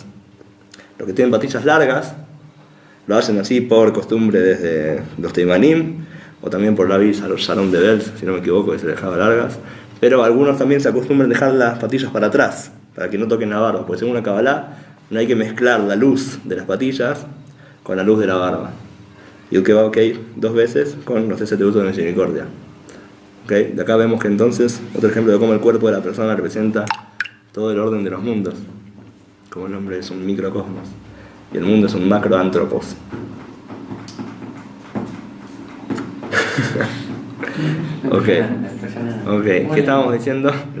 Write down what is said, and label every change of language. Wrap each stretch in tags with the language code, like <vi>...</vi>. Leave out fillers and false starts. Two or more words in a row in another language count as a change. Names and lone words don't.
<es>Los que tienen patillas largas lo hacen así por costumbre desde los Teimanim, o también por la Shalom de Belz, si no me equivoco, que se dejaba largas. Pero algunos también se acostumbran a dejar las patillas para atrás, para que no toquen la barba, porque según la Kabbalah no hay que mezclar la luz de las patillas con la luz de la barba. Yud-Kei Vav-Kei 2 veces con los 3 atributos de misericordia. ¿Okay? De acá vemos que entonces, otro ejemplo de cómo el cuerpo de la persona representa todo el orden de los mundos. Como el hombre es un microcosmos y el mundo es un macroantropos. Ok, ¿qué estábamos diciendo?</es>